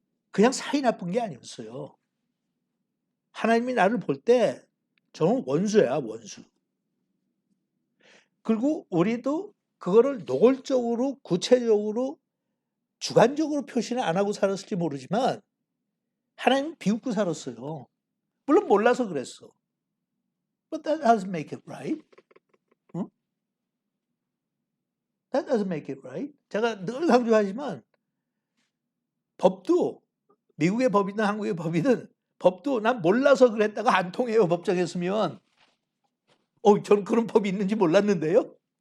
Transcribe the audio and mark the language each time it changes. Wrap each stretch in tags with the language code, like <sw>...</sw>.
<ko>그냥 사이 나쁜 게 아니었어요. 하나님이 나를 볼 때 저는 원수야, 원수. 그리고 우리도 그거를 노골적으로 구체적으로 주관적으로 표시는 안 하고 살았을지 모르지만 하나님은 비웃고 살았어요. 물론 몰라서 그랬어.</ko> <en>But that doesn't make it right.</en> <ko>응?</ko> <en>That doesn't make it right.</en> <ko>제가 늘 강조하지만 법도 미국의 법이든 한국의 법이든 법도 난 몰라서 그랬다가 안 통해요. 법정에 서면. 저는 그런 법이 있는지 몰랐는데요.</ko>